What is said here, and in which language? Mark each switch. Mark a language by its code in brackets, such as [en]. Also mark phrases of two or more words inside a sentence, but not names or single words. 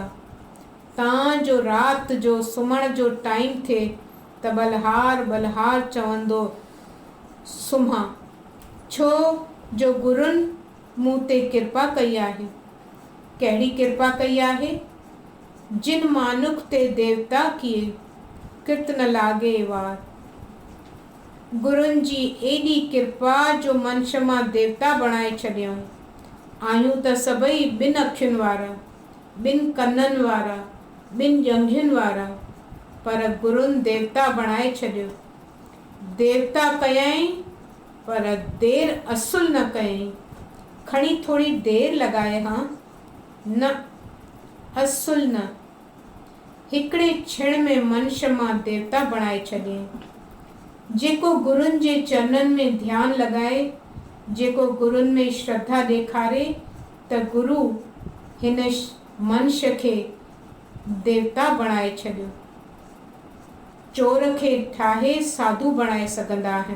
[sd] तव्हांजो राति जो सुम्हण जो टाइम थिए त बलहार बलहार चवंदो सुम्हां, छो जो गुरुनि मूं ते कृपा कई आहे। कहिड़ी कृपा कई आहे? [pa] ਜਿਨ ਮਾਨੁਖ ਤੇ ਦੇਵਤਾ ਕੀਏ ਕਰਤ ਨ ਲਾਗੇ ਵਾਰ। [sd] गुरुनि जी एॾी कृपा जो मंश मां देवता बणाए छॾियऊं। आहियूं त सभई ॿिनि अखियुनि वारा, ॿिनि कननि वारा, ॿिनि ॼंघियुनि वारा, पर गुरुनि देवता बणाए छॾियो। देवता कयईं पर देर असुल न कयईं। खणी थोरी देर लॻाए हां, न असुल न, हिकिड़े क्षण में मनुष्य मां देवता बणाए छॾियईं। जेको गुरुनि जे चरणनि में ध्यानु लॻाए, जेको गुरुनि में श्रद्धा ॾेखारे, त गुरु हिन मनुष्य खे देवता बणाए छॾियो। चोर खे ठाहे साधू बणाए सघंदा आहिनि।